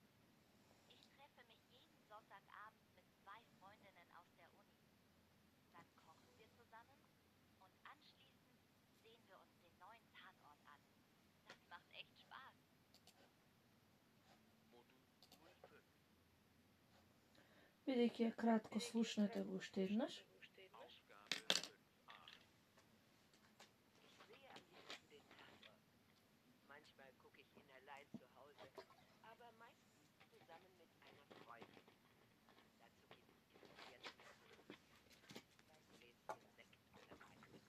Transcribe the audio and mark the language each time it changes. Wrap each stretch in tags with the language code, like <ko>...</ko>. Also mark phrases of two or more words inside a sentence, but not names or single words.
<de>Ich treffe mich jeden Sonntagabend mit 2 Freundinnen aus der Uni. Dann kochen wir zusammen und anschließend sehen wir uns den neuen Tatort an. Das macht echt Spaß. Modul 5.</de> <mk>Бидејќи е кратко, слушнете го уште еднаш.</mk> <de>Aufgabe 5a. Ich sehe am liebsten den Tatort. Manchmal gucke ich ihn allein zu Hause, aber meistens zusammen mit einer Freundin. Dazu gibt es immer Erdnüsse, ein Gläschen Sekt oder Wein.</de>